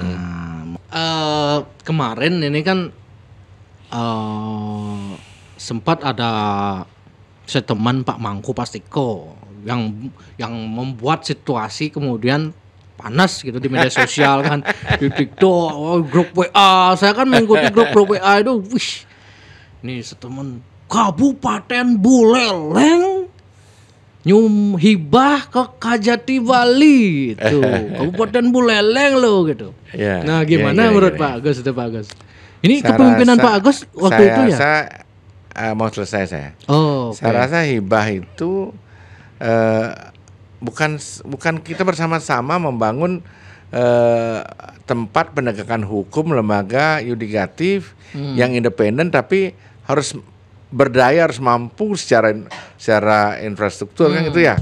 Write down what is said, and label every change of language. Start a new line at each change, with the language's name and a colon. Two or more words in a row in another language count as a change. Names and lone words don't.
Indonesian: Kemarin ini kan sempat ada seteman Pak Mangku Pastiko yang membuat situasi kemudian panas gitu di media sosial kan, di TikTok, grup WA. Saya kan mengikuti grup WA itu, wih, ini seteman Kabupaten Buleleng nyum hibah ke Kajati Bali itu. Kabupaten Buleleng loh gitu. Nah, gimana menurut Pak Agus itu Pak Agus? Ini kepemimpinan Pak Agus waktu itu ya? Saya mau selesai saya. Saya rasa hibah itu bukan kita bersama-sama membangun tempat penegakan hukum, lembaga yudikatif yang independen tapi harus berdaya, harus mampu secara infrastruktur kan gitu ya.